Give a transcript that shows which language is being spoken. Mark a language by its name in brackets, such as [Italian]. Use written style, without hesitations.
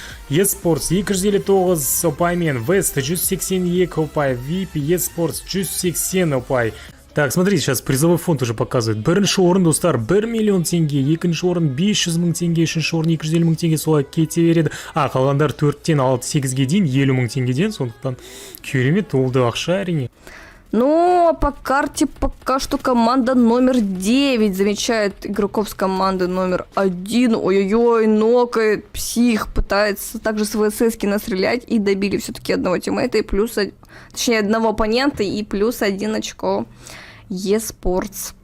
[Kazakh] eSports 259 ұпаймен, West 182 ұпай, VIP eSports 180 ұпай. [Russian] Так, смотрите, сейчас призовой фонд уже показывает. [Kazakh] Бірінші орын, достар, 1 миллион теңге, екінші орын 500 мың теңге, үшінші орын 250 мың теңге, солай кете береді. Қалғандар 4-тен 6-8-ге дейін 50 мың теңгеден, сондықтан керемет, ол да ақша әрине. [Russian] Ну, а по карте пока что команда номер 9 замечает игроков с команды номер 1. Ой-ой-ой, нокает, псих, пытается также с ВССки настрелять. И добили все-таки одного тиммейта, и плюс, точнее, одного оппонента, и плюс 1 очко eSports.